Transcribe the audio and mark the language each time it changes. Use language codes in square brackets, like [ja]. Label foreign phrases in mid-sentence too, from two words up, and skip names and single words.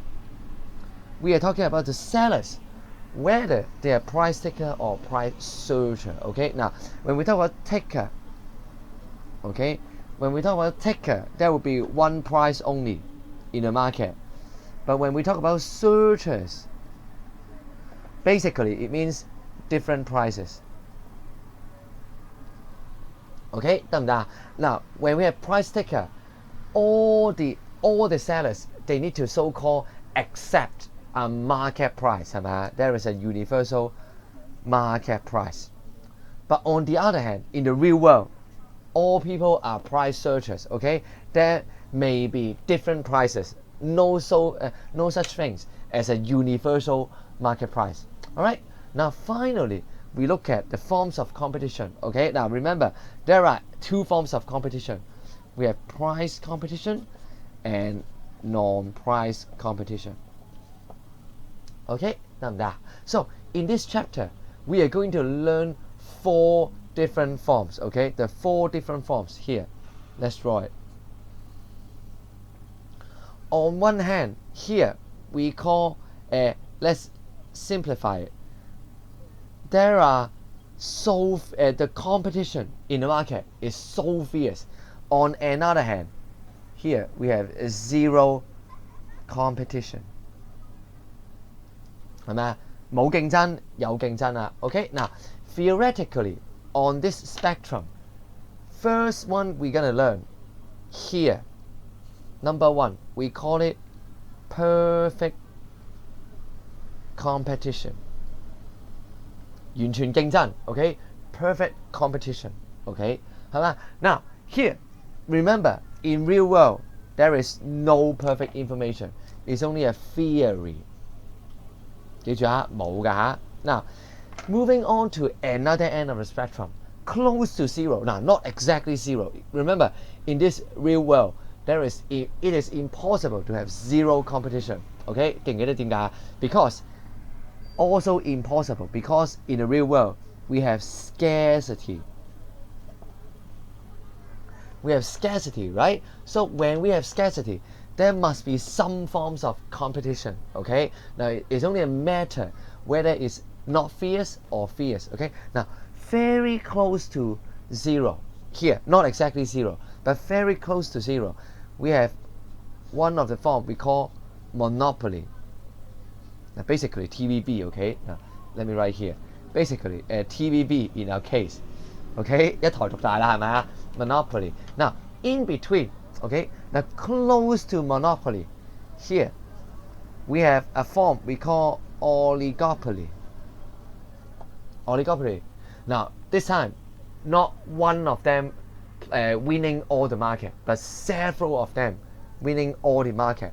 [en] We are talking about the sellers, whether they are price taker or price searcher. Okay, now when we talk about taker, okay, when we talk about taker, there will be one price only in the market. But when we talk about searchers, basically it means different prices. [yue] Okay, 得唔得？ [en] Now, when we have price taker, all the sellers, they need to so-called accept a market price. [yue] 係咪？ [en] There is a universal market price. But on the other hand, in the real world, all people are price searchers. Okay, there may be different prices. No such things as a universal market price. All right. Now, finally, we look at the forms of competition. Okay. Now, remember, there are two forms of competition. We have price competition and non-price competition. [yue] Okay, 得唔得？ [en] So in this chapter, we are going to learn 4 different forms. Okay, the 4 different forms here. Let's draw it. On one hand, here we call, let's simplify it. There are the competition in the market is so fierce. On another hand, here we have 0 competition. [yue] 係咪啊？冇競爭，有競爭啦。 [en] Okay, now theoretically on this spectrum, first one we're gonna learn here. Number 1, we call it perfect competition. [yue] 完全競爭 ，OK? [en] Perfect competition, OK? [yue] 係咪？ [en] Now here, remember in real world there is no perfect information. It's only a theory. [yue] 記住啊，冇㗎嚇。 [en] Now, moving on to another end of the spectrum, close to 0. Now, not exactly 0. Remember, in this real world, it is impossible to have 0 competition. [yue] Okay? 記唔記得點解？ [en] Because also impossible because in the real world we have scarcity. We have scarcity, right? So when we have scarcity, there must be some forms of competition. Okay? Now it's only a matter whether it's not fierce or fierce. Okay? Now very close to 0 here, not exactly 0, but very close to 0. We have one of the form we call monopoly. Now basically TVB, okay? Now let me write here. Basically TVB in our case. Okay? [yue] 一台獨大啦，係咪啊？ [en] Monopoly. Now in between, okay? Now close to monopoly, here we have a form we call oligopoly. Oligopoly. Now this time, not one of them winning all the market, but several of them winning all the market.